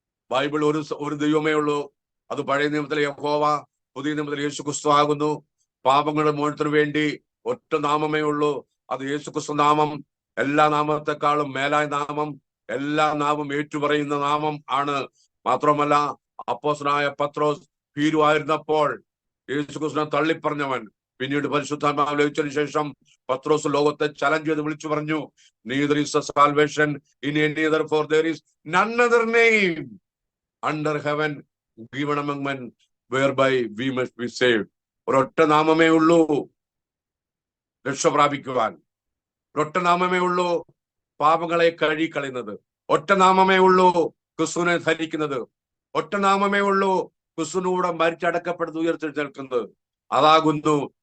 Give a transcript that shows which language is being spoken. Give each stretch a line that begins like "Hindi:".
Malayalam: Bible ഒരു ദൈവമേ ഉള്ളൂ. അത് പഴയ നിയമത്തിലെ യഹോവ, പുതിയ നിയമത്തിലെ യേശു ക്രിസ്തു ആകുന്നു. പാപങ്ങളുടെ മോചനത്തിനു വേണ്ടി ഒറ്റ നാമമേ ഉള്ളൂ, അത് യേശു ക്രിസ്തു നാമം. എല്ലാ നാമത്തെക്കാളും മേലായ നാമം, എല്ലാ നാമം ഏറ്റുപറയുന്ന നാമം ആണ്. മാത്രമല്ല അപ്പോസ്തലനായ പത്രോസ് ഭീരുവായിരുന്നപ്പോൾ യേശു ക്രിസ്തുവിനെ തള്ളിപ്പറഞ്ഞവൻ പിന്നീട് പരിശുദ്ധാത്മാവ് ലഭിച്ചതിനു ശേഷം പത്രോസ് ലോകത്തെ ചലഞ്ച് ചെയ്ത് വിളിച്ചു പറഞ്ഞു,
English: neither is a salvation in any other, for there is none other name under heaven given among men whereby we must be saved.
Malayalam: ഒരൊറ്റ നാമമേ ഉള്ളൂ രക്ഷ പ്രാപിക്കുവാൻ. ഒരൊറ്റ നാമമേ ഉള്ളൂ പാപങ്ങളെ കഴുകിക്കളയുന്നത്. ഒറ്റ നാമമേ ഉള്ളൂ ക്രിസ്തുവിനെ ധരിക്കുന്നത്. ഒറ്റ നാമമേ ഉള്ളൂ ക്രിസ്തുവിനൂടെ മരിച്ചടക്കപ്പെടുന്ന ഉയർത്തെഴുന്നേൽക്കുന്നത്. അതാകുന്നു